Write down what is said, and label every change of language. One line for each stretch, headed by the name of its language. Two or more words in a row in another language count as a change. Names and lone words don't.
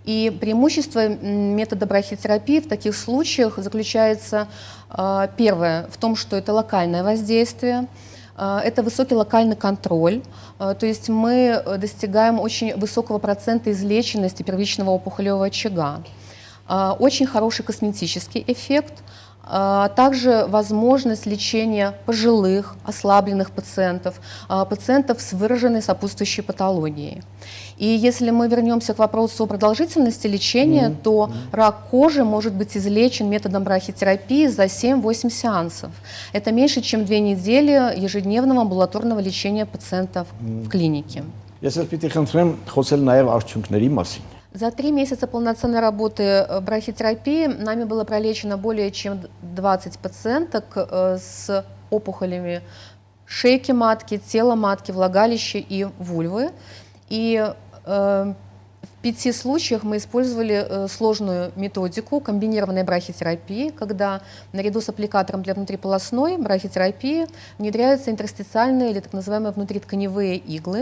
Russian: И преимущество метода брахитерапии в таких случаях заключается, первое, в том, что это локальное воздействие, это высокий локальный контроль, то есть мы достигаем очень высокого процента излеченности первичного опухолевого очага, очень хороший косметический эффект, также возможность лечения пожилых, ослабленных пациентов, пациентов с выраженной сопутствующей патологией. И если мы вернемся к вопросу о продолжительности лечения, то рак кожи может быть излечен методом брахитерапии за 7-8 сеансов. Это меньше, чем 2 недели ежедневного амбулаторного лечения пациентов в клинике.
Armenian: Ես ես պիտի խնդրեմ խոսել նաև արդյունքների մասին։
Russian: За 3 месяца полноценной работы брахитерапии нами было пролечено более чем 20 пациенток с опухолями шейки матки, тела матки, влагалища и вульвы. И в 5 случаях мы использовали сложную методику комбинированной брахитерапии, когда наряду с аппликатором для внутриполосной брахитерапии внедряются интерстициальные или так называемые внутритканевые иглы.